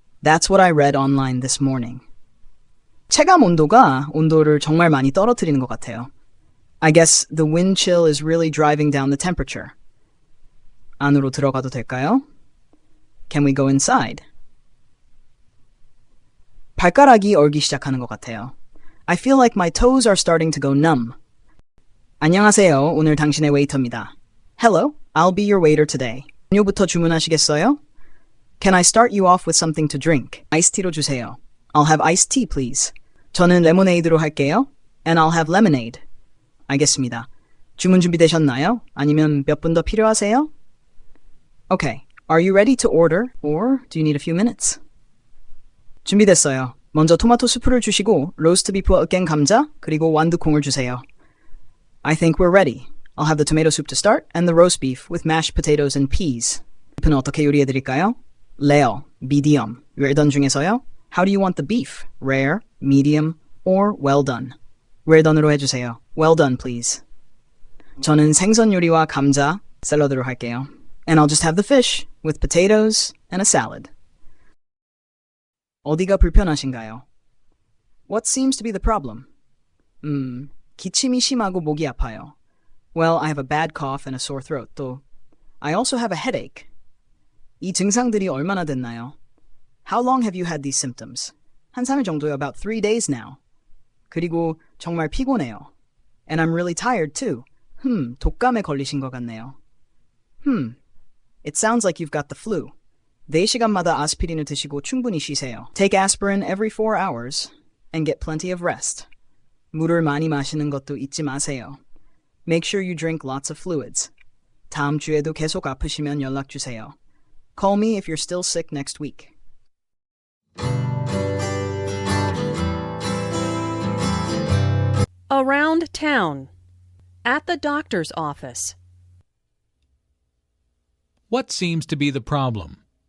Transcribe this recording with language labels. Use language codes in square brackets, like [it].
[en] That's what I read online this morning. [ko] 체감 온도가 온도를 정말 많이 떨어뜨리는 것 같아요. [en] I guess the wind chill is really driving down the temperature. [ko] 안으로 들어가도 될까요? [en] Can we go inside? [ko] 발가락이 얼기 시작하는 것 같아요. [en] I feel like my toes are starting to go numb. [ko] 안녕하세요. 오늘 당신의 웨이터입니다. [en] Hello, I'll be your waiter today. [ko] 음료부터 주문하시겠어요? [en] Can I start you off with something to drink? [ko] 아이스티로 주세요. [en] I'll have iced tea, please. [ko] 저는 레모네이드로 할게요. [en] And I'll have lemonade. [ko] 알겠습니다. 주문 준비되셨나요? 아니면 몇 분 더 필요하세요? [en] Okay. Are you ready to order? Or do you need a few minutes? [ko] 준비됐어요. 먼저 토마토 수프를 주시고 로스트 비프와 으깬 감자 그리고 완두콩을 주세요. [en] I think we're ready. I'll have the tomato soup to start and the roast beef with mashed potatoes and peas. [ko] 비프는 어떻게 요리해드릴까요? [en] Rare, medium, well done [ko] 중에서요? [en] How do you want the beef? Rare, medium, or well done? well done으로 해주세요. Well done, please. [ko] 저는 생선 요리와 감자, 샐러드로 할게요. [en] And I'll just have the fish with potatoes and a salad. [ko] 어디가 불편하신가요? [en] What seems to be the problem? [ko] 기침이 심하고 목이 아파요. [en] Well, I have a bad cough and a sore throat. 또, I also have a headache. [ko] 이 증상들이 얼마나 됐나요? [en] How long have you had these symptoms? [ko] 한 3일 정도요. [en] About 3 days now. [ko] 그리고 정말 피곤해요. [en] And I'm really tired too. [ko] 독감에 걸리신 것 같네요. [en] It sounds like you've got the flu. [ko] 4시간마다 아스피린을 드시고 충분히 쉬세요. [en] Take aspirin every 4 hours and get plenty of rest. [ko] 물을 많이 마시는 것도 잊지 마세요. [en] Make sure you drink lots of fluids. [ko] 다음 주에도 계속 아프시면 연락 주세요. [en] Call me if you're still sick next week. Around town. At the doctor's office. What seems to be the problem?